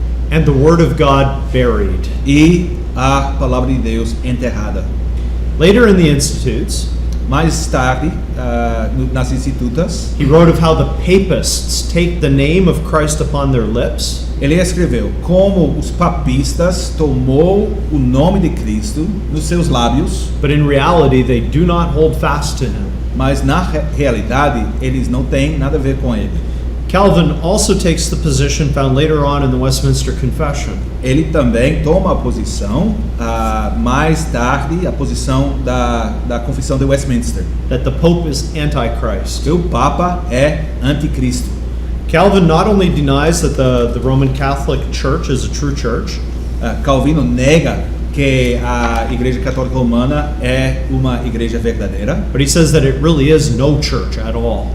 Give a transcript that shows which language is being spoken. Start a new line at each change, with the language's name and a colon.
English: and the word of God buried.
Portuguese: e a palavra de Deus enterrada.
English: Later in the Institutes,
Portuguese: Mais tarde, nas institutas,
English: he wrote of how the papists take the name of Christ upon their lips,
Portuguese: ele escreveu como os papistas tomou o nome de Cristo nos seus lábios,
English: but in reality they do not hold fast to him.
Portuguese: mas na realidade eles não têm nada a ver com ele.
English: Calvin also takes the position found later on in the Westminister Confession,
Portuguese: Ele também toma a posição, mais tarde, a posição da Confissão de Westminster,
English: that the Pope is Antichrist.
Portuguese: que o Papa é anticristo.
English: Calvin not only denies that the Roman Catholic Church is a true church,
Portuguese: Calvino nega que a Igreja Católica Romana é uma igreja verdadeira,
English: but he says that it really is no church at all.